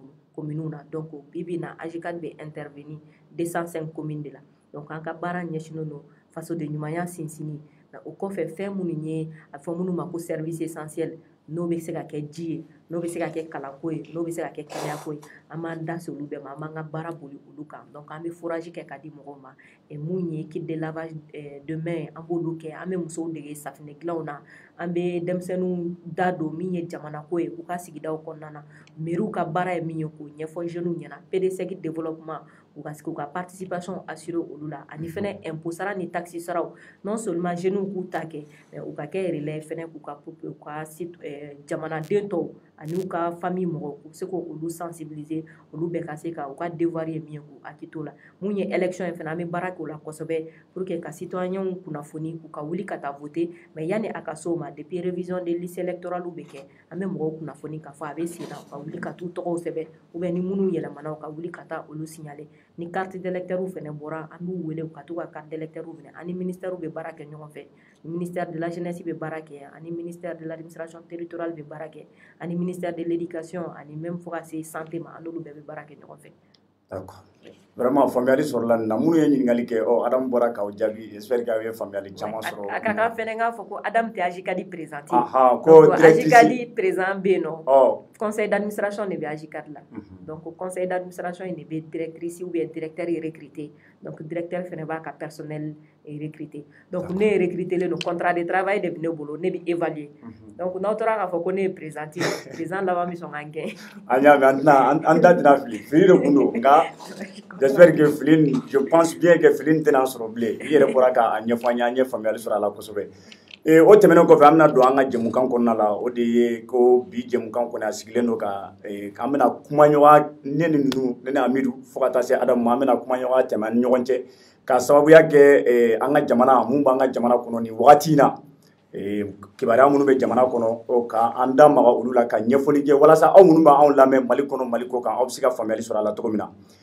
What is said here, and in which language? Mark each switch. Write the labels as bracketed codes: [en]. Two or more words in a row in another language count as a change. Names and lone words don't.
[bm] bolo commune na donc bi bi na AJCAD bɛ intervenir 205 [fr] communes de la [bm] donc an ka baara ɲɛsinnen don faso de ɲumanya sinsinni o kɔfɛ fɛn minnu ye a fɔ minnu ma ko [fr] service essentiel [bm] n'o bɛ se ka kɛ ji ye n'o bɛ se ka kɛ kalanko ye n'o bɛ se ka kɛ kɛnɛyako ye an b'an da se olu bɛɛ ma an b'an ka baara boli olu kan donc an bɛ fourage kɛ ka di mɔgɔw ma mun ye [fr] kit de lavage de main [bm] an b'olu kɛ an bɛ musow dege safinɛ dilanw na an bɛ denmisɛnninw da don min ye jamanako ye u ka sigidaw kɔnɔna na mairies ka baara ye min ye k'o ɲɛfɔ jeunes ɲɛna PDCEG développement u ka participation assurer olu la ani fɛnɛ impôt sara ni taxe saraw [fr] non seulement jeunes [bm] k'u ta kɛ mais u ka kɛ relais fɛnɛ k'u ka jamanaden tɔw ani u ka famille mɔgɔw u bɛ se k'olu sensibiliser olu bɛɛ ka se ka u ka devoir ye min ye k'u hakili to la mun ye élection ye fɛnɛ an bɛ baara kɛ o la kosɛbɛ [fr] pour que [bm] ka citoyenw kunnafoni u ka wuli ka taa voter mais yanni a ka se o ma [fr] depuis révision des listes électorales [bm] bɛ kɛ an bɛ mɔgɔw kunnafoni k'a fɔ a bɛ sen na u ka wuli ka t'u tɔgɔw sɛbɛn [fr] ou bien [bm] ni minnu yɛlɛmana u ka wuli ka taa olu signaler ni [fr] carte d'électeur [bm] fɛnɛ bɔra an b'u wele u ka t'u ka [fr] carte d'électeur [bm] minɛ ani ministère bɛ baara kɛ ɲɔgɔn fɛ [fr] ministère de la jeunesse [bm] bɛ baara kɛ ani [fr] ministère de l'administration territoriale [bm] bɛ baara kɛ ani [fr] ministère de l'éducation [bm] ani même fo ka se santé ma an n'olu bɛɛ bɛ baara kɛ ɲɔgɔn fɛ. [fr] D'accord. [bm] Vraiment faamuyali sɔrɔla nin na minnu ye ɲininkali kɛ Adamu bɔra k'aw jaabi [fr] j'espère que [bm] aw ye faamuyali caman sɔrɔ. A ka kan fɛnɛ k'a fɔ ko Adamu tɛ AJCAD présidente ko directrice AJCAD président bɛ yen nɔ [fr] conseil d'administration de [bm] bɛ AJCAD la donc [fr] conseil d'administration [bm] in de bɛ directrice [fr] ou bien directeur recruté [bm] donc directeur fɛnɛ b'a ka personnel recruté donc ne ye recruté len don [fr] contrat de travail [bm] de bɛ ne bolo ne bɛ évaluer donc n'aw tora k'a fɔ ko ne ye présidente président laban bɛ sɔn k'an gɛn. An y'a mɛn an da tɛna fili fili de tun don nka [fr] j'espère que [bm] fili [fr] je pense bien que [bm] fili tɛna sɔrɔ bilen i yɛrɛ bɔra k'a ɲɛfɔ an ye an ye faamuyali sɔrɔ a la kosɛbɛ. O tɛmɛnen kɔfɛ an bɛna don an ka jɛmukan kɔnɔna la o de ye ko bi jɛmukan kɔni a sigilen don ka an bɛna kuma ɲɔgɔn ne ni ninnu ne ni Amidu fo ka taa se Adamu ma an bɛna kuma ɲɔgɔn tɛmɛ an ni ɲɔgɔn cɛ ka sababuya kɛ an ka jamana mun b'an ka jamana kɔnɔ nin wagati in na kibaruya minnu bɛ jamana kɔnɔ k'an da maga olu la ka ɲɛfɔli kɛ walasa aw minnu b'anw lamɛn Mali kɔnɔ Mali kɔ kan aw bɛ se ka faamuyali sɔrɔ a la cogo min na